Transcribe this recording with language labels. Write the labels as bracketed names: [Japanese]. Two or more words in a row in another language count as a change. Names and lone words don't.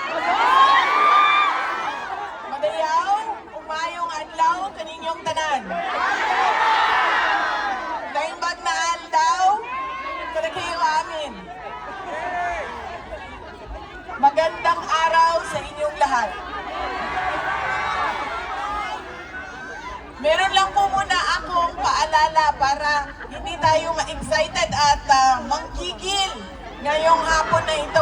[Cebuano] Madayaw, umayong adlaw kaninyong tanan. [Iloko] Naimbag na adlaw, kanakayo amin. [Filipino] Magandang araw sa inyong lahat. Meron lang po muna akong paalala para hindi tayo ma-excited at manggigil ngayong hapon na ito.